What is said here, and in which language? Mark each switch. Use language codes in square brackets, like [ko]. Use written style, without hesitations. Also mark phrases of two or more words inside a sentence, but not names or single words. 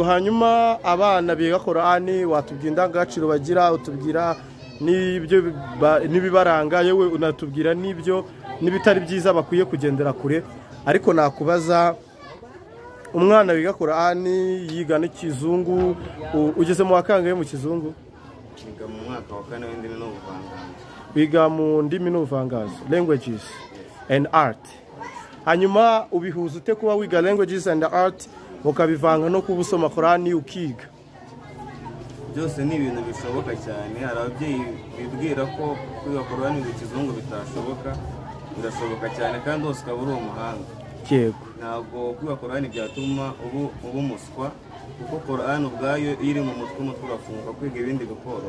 [rw] Hanyuma abana biga Korani watubwira indangagaciro bagira, utubwira n'ibibaranga, yewe unatubwira n'ibitari byiza bakwiye kugendera kure. Ariko nakubaza, umwana wiga Korani yiga n'ikizungu, ugeze mu wakangaye mu kizungu? Wiga mu mwaka wa 4 w'indimi n'ubuvanganzo. Wiga mu ndimi n'ubuvanganzo, [en] languages and art. [rw] Hanyuma ubihuza ute kuba wiga [en] languages and art [rw] ukabivanga no kuba usoma Korani ukiga? Byose ni ibintu bishoboka cyane. Hari ababyeyi bibwira ko kwiga Korani mu kizungu bitashoboka. Birashoboka cyane, kandi hose ukaba uri umuhanga. Yego. Ntabwo kwiga Korani byatuma uba umuswa, kuko Korani ubwayo iri mu mutwe urafunguka, kwiga ibindi bikoro.